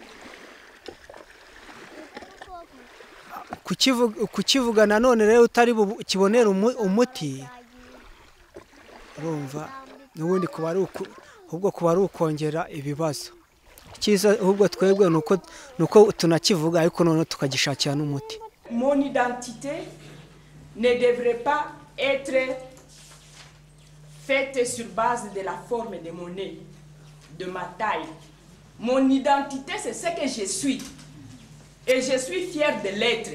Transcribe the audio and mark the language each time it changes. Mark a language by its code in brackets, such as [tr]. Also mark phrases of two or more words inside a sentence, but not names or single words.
[rw] kukivuga nanone rero utari kibonera umuti urumva n'ubundi kuba ari ukongera ibibazo cyiza ahubwo twebwe nuko tunakivuga ariko none tukagishakira n'umuti. [fr] Mon identité ne devrait pas être faite sur base de la forme de mon nez, de ma taille. Mon identité, c'est ce que je suis. Et je suis fière de l'être.